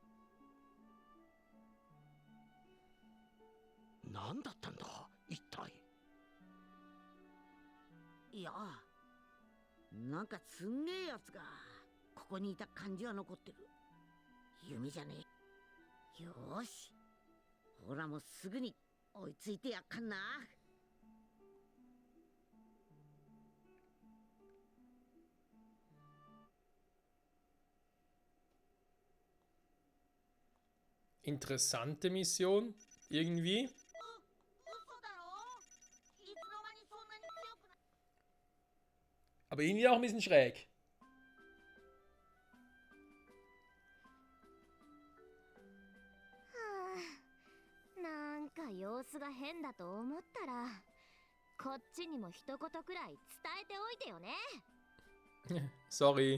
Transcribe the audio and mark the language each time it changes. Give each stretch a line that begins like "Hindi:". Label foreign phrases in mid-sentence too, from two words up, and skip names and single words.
Japanese: 何だったんだ一体。いや、なんかすんげえやつがここにいた感じは残ってる。夢じゃねえ。よーし、オラもすぐに追いついてやっかんな。
German: Interessante Mission, irgendwie. Aber irgendwie auch ein bisschen schräg.
Japanese: なんか様子が変だと思ったら、こっちにも一言くらい伝えておいてよね。 Sorry.